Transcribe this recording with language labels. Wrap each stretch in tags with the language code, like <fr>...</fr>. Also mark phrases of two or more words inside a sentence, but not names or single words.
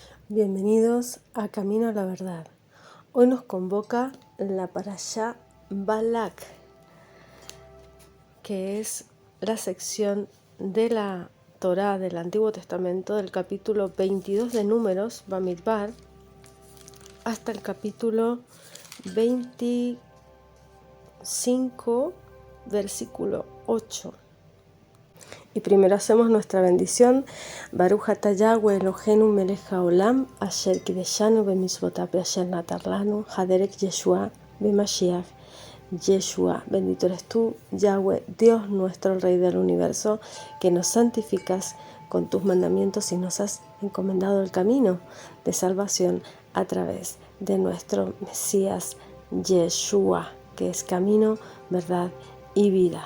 <es>Bienvenidos a Camino a la Verdad. Hoy nos convoca la Parashá Balak, que es la sección de la Torá del Antiguo Testamento del capítulo 22 de Números, Bamidbar, hasta el capítulo 25, versículo 8. Y primero hacemos nuestra bendición.</es> <he>ברוך אתה יהוה אלוהינו מלך העולם, אשר קדשנו במצוותיו אשר נתן לנו, הדרך ישועה במשיח ישוע.</he> <es>Bendito eres tú, Yahweh, Dios nuestro, el Rey del universo, que nos santificas con tus mandamientos y nos has encomendado el camino de salvación a través de nuestro Mesías Yeshua, que es camino, verdad y vida.</es>